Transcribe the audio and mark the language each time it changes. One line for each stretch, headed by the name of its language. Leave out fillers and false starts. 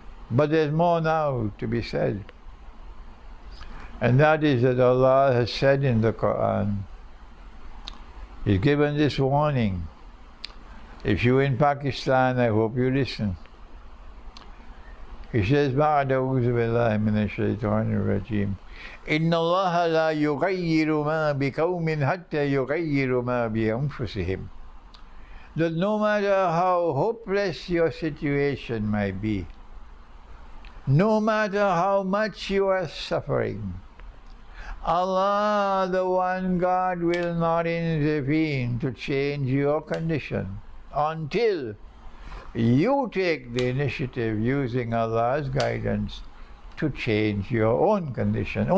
English: But there's more now to be said, and that is that Allah has said in the Qur'an, He's given this warning. If you're in Pakistan, I hope you listen. He says,
Arabic: بعد أعوذ بالله من الشيطان الرجيم إن الله لا يغير ما بقوم حتى يغيروا ما بأنفسهم.
English: That no matter how hopeless your situation might be, no matter how much you are suffering, Allah, the one God, will not intervene to change your condition until you take the initiative using Allah's guidance to change your own condition.